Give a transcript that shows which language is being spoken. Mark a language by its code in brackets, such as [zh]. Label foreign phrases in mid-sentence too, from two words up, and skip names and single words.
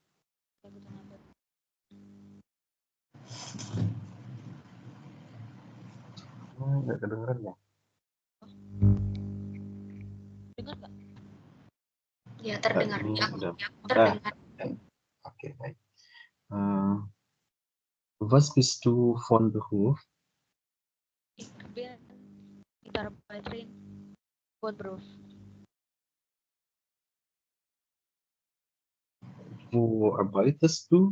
[id] Nggak kedengeran ya? Dengar nggak? Ya, terdengar. Ini Aku udah. terdengar. Oke, baik. [de] Was bist du von Beruf? Ich bin Mitarbeiterin von Beruf. Wo arbeitest du?